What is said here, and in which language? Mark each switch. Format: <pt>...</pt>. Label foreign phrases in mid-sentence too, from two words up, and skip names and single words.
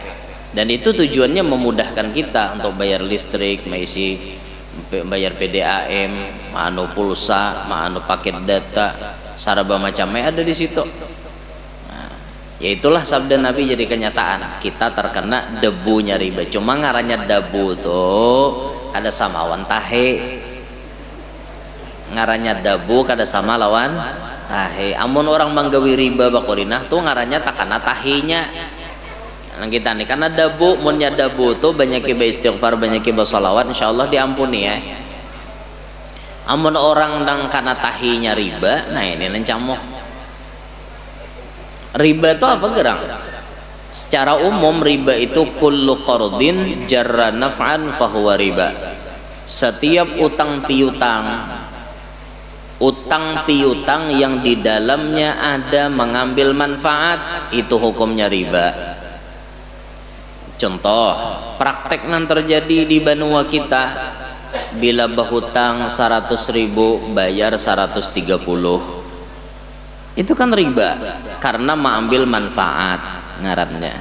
<id>Dan itu tujuannya memudahkan kita untuk bayar listrik, bayar PDAM, ma'anu pulsa, ma'anu paket data, saraba macamnya ada di situ. Nah, ya itulah sabda Nabi jadi kenyataan. Kita terkena debunya riba.</id> <bjn>Cuma ngarannya debu tuh kada sama lawan tahe. Ngarannya debu kada sama lawan tahe. Amun orang manggawi riba bakurinah tuh ngarannya takana tahenya. Kita nih karena dabu, munnya dabu tuh banyak istighfar, banyak salawat, insyaallah diampuni ya. Amun orang nang karena tahinya riba, nah ini lencamuk. Riba itu apa gerang?</bjn> <id>Secara umum riba itu</id> <ar>كل قرض جر نفعا فهو ربا.</ar> <id>Setiap utang piutang yang di dalamnya ada mengambil manfaat, itu hukumnya riba. Contoh, praktek yang terjadi di Banua kita, bila berhutang 100.000 bayar 130, itu kan riba karena mengambil manfaat ngarannya.</id>